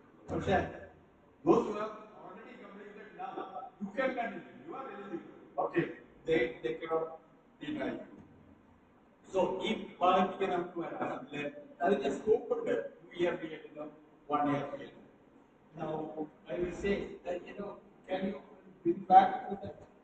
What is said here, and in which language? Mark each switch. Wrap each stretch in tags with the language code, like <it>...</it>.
<en>പക്ഷേ those who have already completed now, you can continue. You are eligible. Okay, they cannot deny you. So if</en> <ml>ഭാഗത്തേക്ക് നമുക്ക് വരാം, അതിന്റെ scope ഉണ്ട്.</ml> <en>2 year B.Ed, 1 year B.Ed. Now I will say that, can you bring back to that?</en>